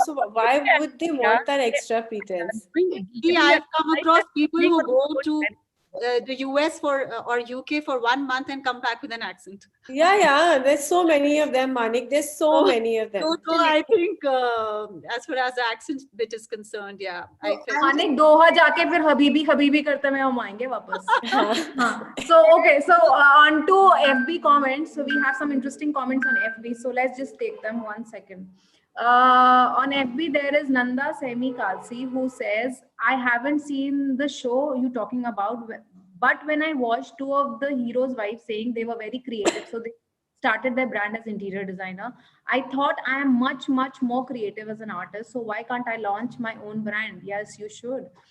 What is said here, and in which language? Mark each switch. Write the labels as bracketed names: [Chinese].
[English] So why would they want that extra pretense? Yeah, I've come across people who go to the US or UK for 1 month and come back with an accent. Yeah. There's so many of them, Manik. There's so many of them. So I think as far as the accent bit is concerned, yeah. I felt [Hindi] Manik Doha जाके फिर हबीबी करते में हम आएंगे वापस. हाँ. [English] So okay, so on to FB comments. So we have some interesting comments on FB. So let's just take them 1 second. On FB there is Nanda Semi Kalsi who says, I haven't seen the show you talking about, but when I watched two of the heroes' wives saying they were very creative, so they started their brand as interior designer, I thought I am much more creative as an artist, so why can't I launch my own brand? Yes, you should.